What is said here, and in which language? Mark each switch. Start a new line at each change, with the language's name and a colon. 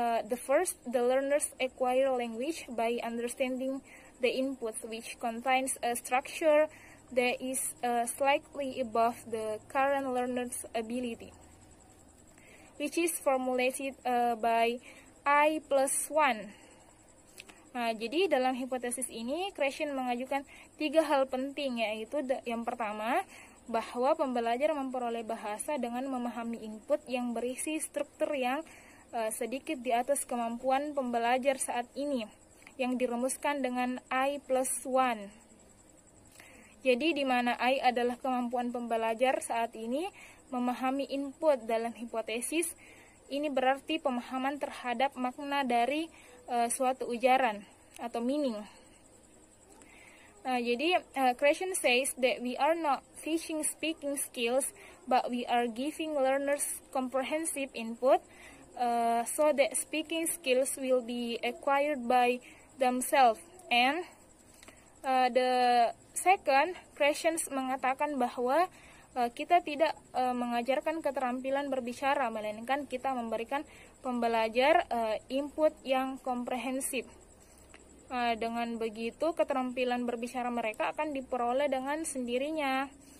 English: The first, the learners acquire language by understanding the input, which contains a structure that is slightly above the current learner's ability, which is formulated by I plus 1.
Indonesian: Nah, jadi dalam hipotesis ini, Krashen mengajukan 3 hal penting, yaitu yang pertama, bahwa pembelajar memperoleh bahasa dengan memahami input yang berisi struktur yang sedikit di atas kemampuan pembelajar saat ini, yang dirumuskan dengan I plus 1. Jadi di mana I adalah kemampuan pembelajar saat ini memahami input dalam hipotesis, ini berarti pemahaman terhadap makna dari suatu ujaran atau meaning.
English: Jadi Krashen says that we are not teaching speaking skills, but we are giving learners comprehensive input so that speaking skills will be acquired by themselves. And the second,
Indonesian: Krashen mengatakan bahwa kita tidak mengajarkan keterampilan berbicara, melainkan kita memberikan pembelajar input yang komprehensif. Dengan begitu, keterampilan berbicara mereka akan diperoleh dengan sendirinya.